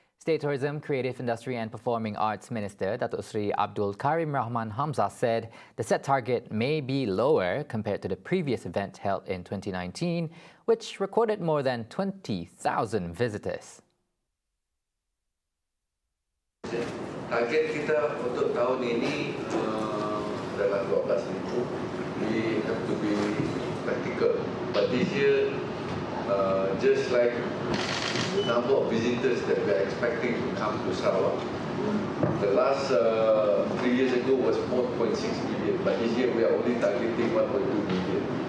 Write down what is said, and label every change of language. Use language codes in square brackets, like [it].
[en] State Tourism, Creative Industry and Performing Arts Minister Dato Sri Abdul Karim Rahman Hamzah said the set target may be lower compared to the previous event held in 2019, which recorded more than 20,000 visitors. [ms] Target kita untuk tahun ini dalam 12,000. [en] We have to be practical. But this year, just like the number of visitors that we are expecting to come to Sarawak. The last 3 years ago was 4.6 million, but this year we are only targeting 1.2 million.